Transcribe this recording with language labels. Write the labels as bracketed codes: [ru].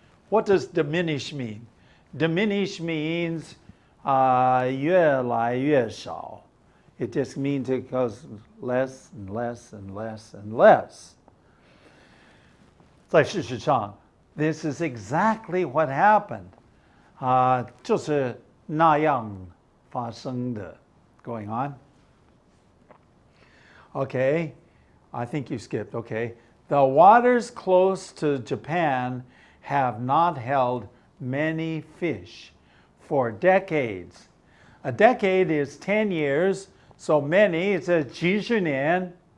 [en] What does diminish mean? Diminish means [zh] 越来越少. [en] It just means it goes less and less and less and less. [zh] 在事实上, [en] this is exactly what happened. [zh] 就是那样发生的 [en] going on. Okay, I think you skipped. Okay. The waters close to Japan have not held many fish for decades. A decade is 10 years, so many, it says [zh] 几十年.